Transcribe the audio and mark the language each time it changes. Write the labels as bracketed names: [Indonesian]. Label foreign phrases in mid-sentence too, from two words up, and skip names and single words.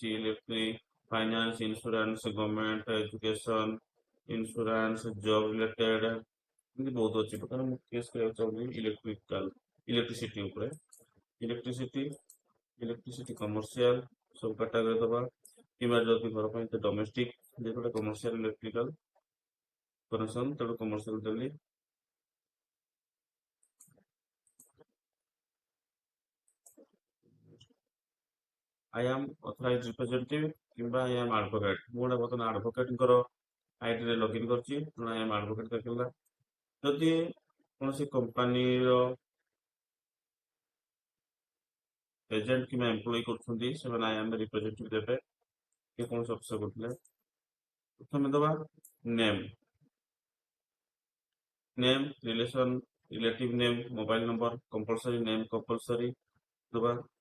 [English] electric, finance, insurance, government, education, insurance, job related, [Odia] ଏମିତି ବହୁତ ଅଛି। ବର୍ତ୍ତମାନ ମୁଁ କେସ୍ କରିବାକୁ ଚାହୁଁଛି ଇଲେକ୍ଟ୍ରିସିଟି ଉପରେ। [English] electricity commercial [Odia] ସବୁ କାଟାଗୋରୀ ଦବା, କିମ୍ବା ଯଦି ଘର ପାଇଁ ଡୋମେଷ୍ଟିକ, ଯେତେବେଳେ [English] commercial electrical connection [Odia] ତେଣୁ କମର୍ସିଆଲ ଦେଲି। [English] I am authorized representative କିମ୍ବା I am advocate, [Odia] ମୁଁ ଗୋଟେ ବର୍ତ୍ତମାନ ଆଡଭୋକେଟଙ୍କର ଆଇଡିରେ ଲଗ୍ଇନ୍ କରିଛି, ତେଣୁ [English] I am advocate [Odia] ଦେଖିଲା। ଯଦି କୌଣସି କମ୍ପାନୀର ଏଜେଣ୍ଟ କିମ୍ବା ଏମ୍ପ୍ଲୟି କରୁଛନ୍ତି ସେମାନେ [English] I am representative [Odia] ଦେବେ, କି କୌଣସି ଅଫିସର କରୁଥିଲେ। ପ୍ରଥମେ ଦେବା [English] name, relative name, mobile number compulsory, name compulsory ଦେବା।